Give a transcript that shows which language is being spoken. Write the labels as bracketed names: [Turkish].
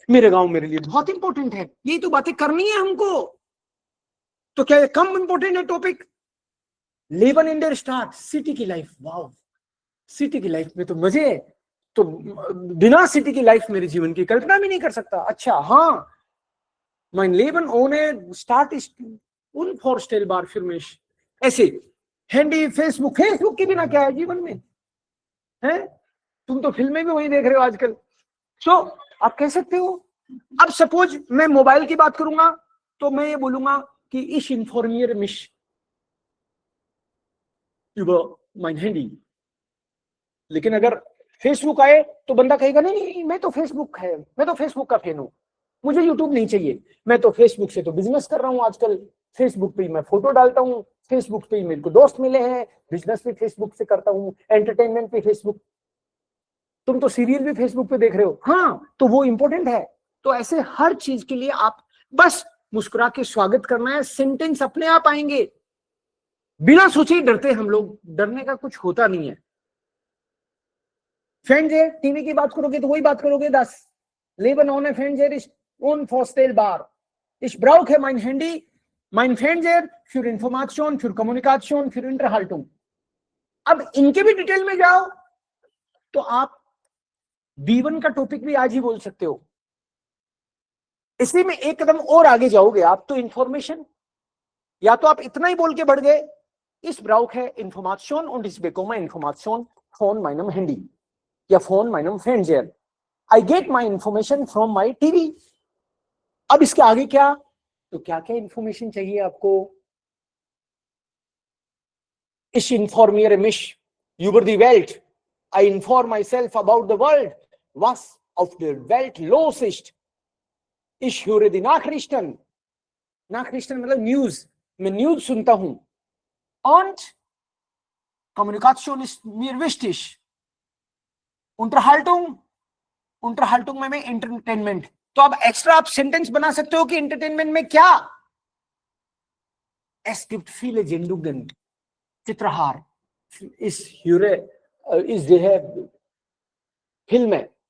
[Hindi] मेरे गांव मेरे लिए बहुत इंपॉर्टेंट है, यही तो बातें करनी है हमको। तो क्या ये कम इंपॉर्टेंट है topic? Lebon in their start, city की लाइफ, वाओ, सिटी की लाइफ में तो मजे है। तो बिना सिटी की लाइफ मेरे जीवन की कल्पना भी नहीं कर सकता। [German] अच्छा हाँ, mein Leben ohne Start ist unvorstellbar für mich। [Hindi] ऐसे हैंडी, फेसबुक के बिना क्या है जीवन में, है? तुम तो फिल्में भी वही देख रहे हो आजकल। सो आप कह सकते हो, अब सपोज मैं मोबाइल की बात करूंगा तो मैं ये बोलूंगा कि [German] ich informiere mich über mein Handy। [Hindi] लेकिन अगर फेसबुक आए तो बंदा कहेगा नहीं नहीं मैं तो फेसबुक का फैन हूं, मुझे यूट्यूब नहीं चाहिए, मैं तो फेसबुक से तो बिजनेस कर रहा हूं आजकल, फेसबुक पे मैं फोटो डालता हूं, फेसबुक पे मेरे को दोस्त मिले हैं, बिजनेस भी फेसबुक से करता हूं, एंटरटेनमेंट भी फेसबुक, तुम तो सीरियल भी फेसबुक पे देख रहे हो, हाँ तो वो इंपॉर्टेंट है। तो ऐसे हर चीज के लिए आप बस मुस्कुरा के स्वागत करना है, सेंटेंस अपने आप आएंगे। बिना सोचे ही डरते हम लोग, डरने का कुछ होता नहीं है। Fernseher, टीवी की बात करोगे तो वही बात करोगे, [German] das Leben ohne Fernseher ist unvorstellbar। Ich brauche mein Handy, mein Fernseher für Information, für Kommunikation, für Unterhaltung। [Hindi] अब इनके भी डिटेल में जाओ तो आप B1 का टॉपिक भी आज ही बोल सकते हो। इसी में एक कदम और आगे जाओगे आप तो इंफॉर्मेशन, या तो आप इतना ही बोल के बढ़ गए, [German] ich brauche Information und ich bekomme Information von meinem Handy [Hindi] या phone [German] meinem Fernseher। [English] I get my information from my TV। [Hindi] अब इसके आगे क्या, तो क्या क्या इंफॉर्मेशन चाहिए आपको? [German] Ich informiere mich über die Welt। [English] I inform myself about the world, [German] was auf der Welt los ist। Ich höre die Nachrichten। [Hindi] Nachrichten मतलब न्यूज, मैं न्यूज सुनता हूं। [German] Und Kommunikation ist mir wichtig। [Hindi] Unterhaltung में entertainment. तो अब extra आप sentence बना सकते हो कि एंटरटेनमेंट में क्या, [German] es gibt viele Sendungen, [Hindi] Chitrahaar, इस जो है फिल्म है।